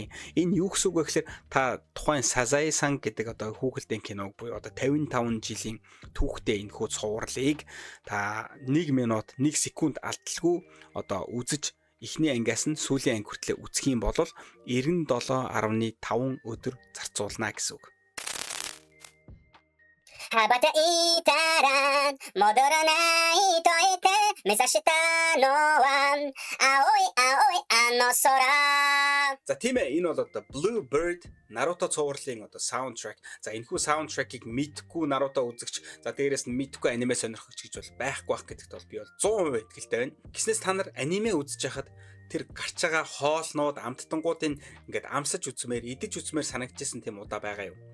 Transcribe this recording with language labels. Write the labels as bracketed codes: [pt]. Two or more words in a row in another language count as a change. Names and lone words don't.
[mn] Энэ юу гэсэн үг вэ гэхээр та тухайн Сазаe Сан гэдэг одоо хүүхэлдэйн киног буюу одоо 55 жилийн түүхтэй энэхүү цувралыг та 1 минут 1 секунд алдалгүй одоо үзэж эхний ангиас нь сүүлийн анги хүртэл үзэх юм бол 97.5 өдөр зарцуулна гэсэн үг. [ja] 羽ばたいたら戻らないと言って目指したのは青い青いあの空. [mn] За тийм ээ энэ бол одоо Blue Bird Naruto цувралын одоо саундтрек. За энэхүү саундтрекийг мэдхгүй Naruto үзэгч за дээрээс нь мэдхгүй аниме сонирхогч гэж бол байхгүй байх гэдэгт бол би бол 100% итгэлтэй байна. Гиснээс та нар аниме үзэж хахад тэр гарч байгаа хоолнууд амттангуудын ингээд амсаж үзмээр идэж үзмээр санагдчихсан тийм удаа байгаа юу?